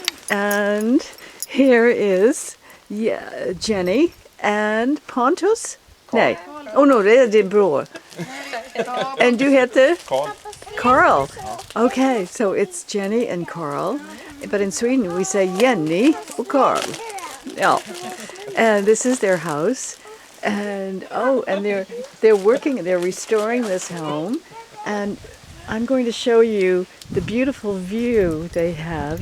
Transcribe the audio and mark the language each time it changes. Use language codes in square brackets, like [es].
[en] And here is Jenny and Pontus. [sv] Nej. [en] Oh no, [sv] det är din bror. [en] And [sv] du heter? Carl. [en] Okay, so it's Jenny and Carl. But in Sweden we say Jenny och Carl. Yeah. And this is their house. And they're restoring this home. And I'm going to show you the beautiful view they have.